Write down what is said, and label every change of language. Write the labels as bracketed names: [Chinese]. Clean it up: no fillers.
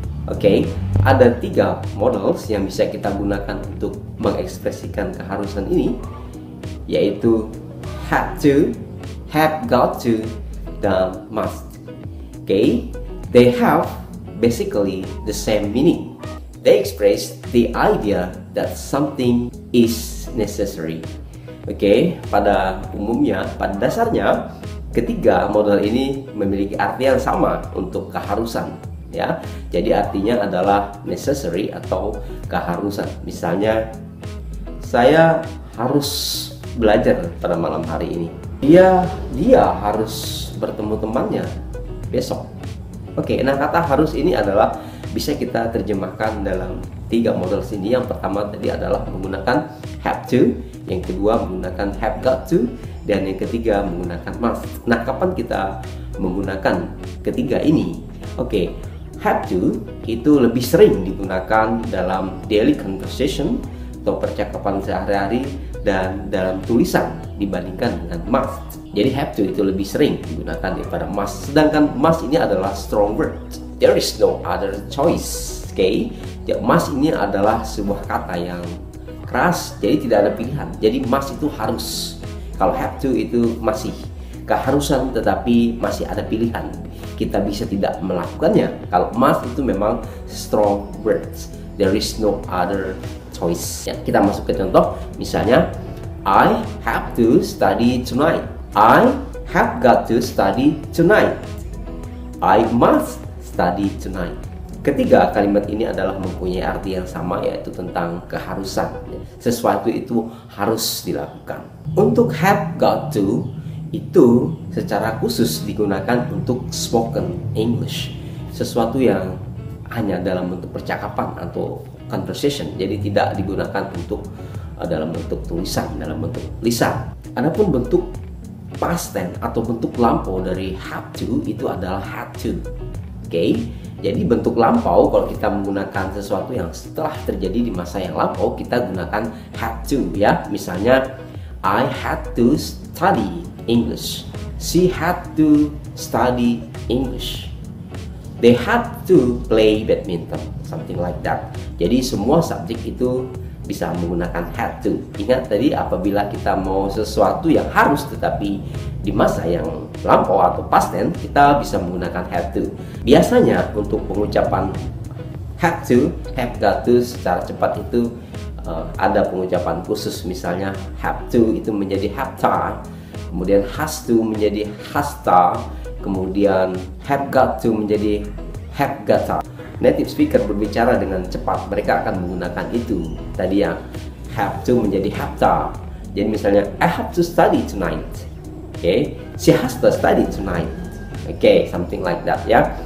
[Indonesian] Oke, ada 3 models yang bisa kita gunakan untuk mengekspresikan keharusan ini, yaitu have to, have got to, dan must. [English] Oke, they have basically the same meaning. They express the idea that something is necessary. [Indonesian] Oke, pada umumnya, pada dasarnya, ketiga model ini memiliki arti yang sama untuk keharusan. Ya, jadi artinya adalah necessary atau keharusan. Misalnya, saya harus belajar pada malam hari ini. Dia harus bertemu temannya besok. Oke, nah kata harus ini adalah bisa kita terjemahkan dalam 3 model sini. Yang pertama tadi adalah menggunakan have to, yang kedua menggunakan have got to, dan yang ketiga menggunakan must. Nah, kapan kita menggunakan ketiga ini? Oke, have to itu lebih sering digunakan dalam [English] daily conversation [Indonesian] atau percakapan sehari-hari dan dalam tulisan dibandingkan dengan must. Jadi have to itu lebih sering digunakan daripada must. Sedangkan must ini adalah [English] strong word. There is no other choice. [Indonesian] Oke, ya, must ini adalah sebuah kata yang keras, jadi tidak ada pilihan. Jadi must itu harus. Kalau have to itu masih keharusan, tetapi masih ada pilihan. Kita bisa tidak melakukannya. Kalau must itu memang [English] strong words. There is no other choice. [Indonesian] Ya, kita masuk ke contoh. [English] Misalnya, I have to study tonight. I have got to study tonight. I must study tonight. [Indonesian] Ketiga kalimat ini adalah mempunyai arti yang sama, yaitu tentang keharusan. Sesuatu itu harus dilakukan. Untuk have got to itu secara khusus digunakan untuk spoken English. Sesuatu yang hanya dalam bentuk percakapan atau conversation. Jadi tidak digunakan untuk dalam bentuk tulisan, dalam bentuk lisan. Adapun bentuk past tense atau bentuk lampau dari have to itu adalah had to. Oke, jadi bentuk lampau kalau kita menggunakan sesuatu yang setelah terjadi di masa yang lampau, kita gunakan had to, ya. [English] Misalnya, I had to study English. She had to study English. They had to play badminton, something like that. [Indonesian] Jadi semua subjek itu bisa menggunakan had to. Ingat tadi, apabila kita mau sesuatu yang harus tetapi di masa yang lampau atau past tense, kita bisa menggunakan had to. Biasanya untuk pengucapan had to, have got to secara cepat itu ada pengucapan khusus. Misalnya have to itu menjadi have to, kemudian has to menjadi has to, kemudian have got to menjadi have got to. Native speaker berbicara dengan cepat, mereka akan menggunakan itu. Tadi yang have to menjadi have to. Jadi misalnya, [English] I have to study tonight. Oke, she has to study tonight. Oke, something like that, ya.